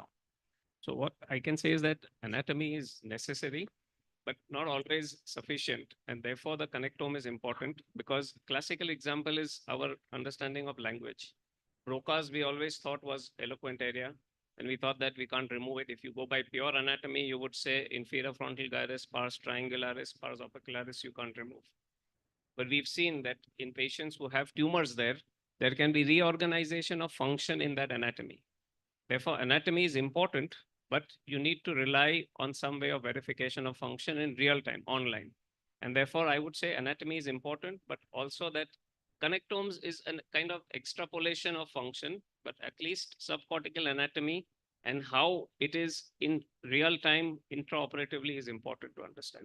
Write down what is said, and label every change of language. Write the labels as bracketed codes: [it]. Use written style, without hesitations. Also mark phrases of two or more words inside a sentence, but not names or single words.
[en] So what I can say is that anatomy is necessary, but not always sufficient. And therefore, the connectome is important because classical example is our understanding of language. Broca's we always thought was eloquent area, and we thought that we can't remove it. If you go by pure anatomy, you would say inferior frontal gyrus, pars triangularis, pars opercularis, you can't remove. But we've seen that in patients who have tumors there can be reorganization of function in that anatomy. Therefore, anatomy is important, but you need to rely on some way of verification of function in real time, online. And therefore, I would say anatomy is important, but also that connectomes is a kind of extrapolation of function, but at least subcortical anatomy and how it is in real time intraoperatively is important to understand.